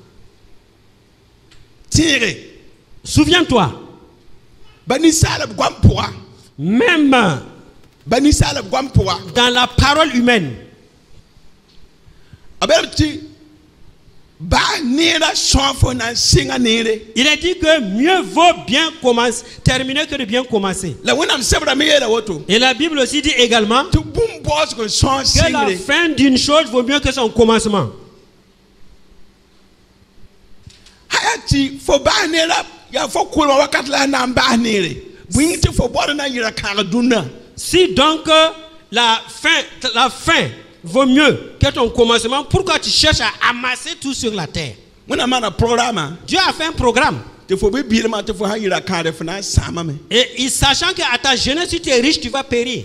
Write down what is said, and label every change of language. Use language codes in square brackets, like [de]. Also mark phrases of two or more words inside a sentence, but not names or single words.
[fr] Souviens-toi, même dans la parole humaine, il est dit que mieux vaut bien terminer que de bien commencer. Et la Bible aussi dit également que la fin d'une chose vaut mieux que son commencement. [mos] ti fo ba ne la ya fo ko wakat la na ba ne le buin ti fo bo na yira ka duna. [fr] Si donc la fin vaut mieux que ton commencement, pourquoi tu cherches à amasser tout sur la terre? Dieu a fait un programme. Et sachant qu'à ta jeunesse, si tu es riche, tu vas périr.